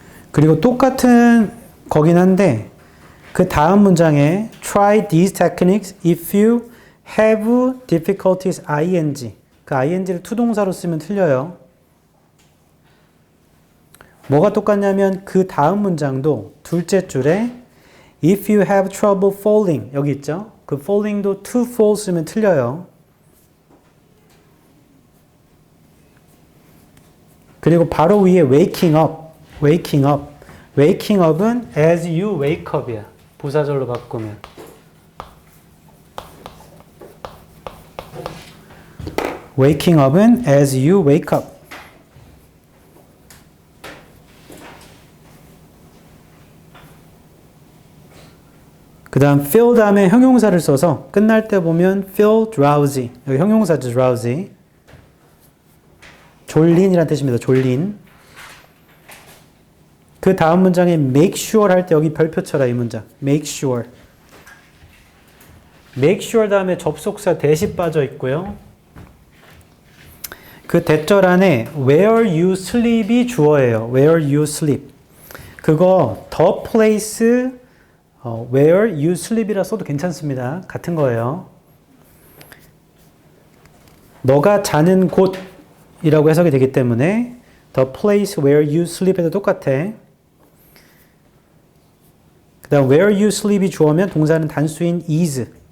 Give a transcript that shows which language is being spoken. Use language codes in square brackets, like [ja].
[ko] 그리고 똑같은 거긴 한데 그 다음 문장에 [en] try these techniques if you have difficulties ing. [ko] 그 ing를 투동사로 쓰면 틀려요. 뭐가 똑같냐면 그 다음 문장도 둘째 줄에 [en] if you have trouble falling [ko] 여기 있죠? 그 falling도 to fall 쓰면 틀려요. 그리고 바로 위에 waking up, waking up. waking up은 [en] as you wake up [ko] 이야. 부사절로 바꾸면. waking up은 as you wake up. 그 다음 feel 다음에 형용사를 써서 끝날 때 보면 feel drowsy. 여기 형용사죠, drowsy. 졸린이란 뜻입니다. 졸린. 그 다음 문장에 make sure 할 때 여기 별표 쳐라 이 문장. make sure. make sure 다음에 접속사 대시 빠져 있고요. 그 대절 안에 [en] where you sleep [ko] 이 주어예요. [en] where you sleep. [ko] 그거 [en] the place where you sleep [ko] 이라 써도 괜찮습니다. 같은 거예요. 너가 자는 곳이라고 해석이 되기 때문에 [en] the place where you sleep [ko] 에도 똑같아. 그 다음 where you sleep이 주어면 동사는 단수인 is.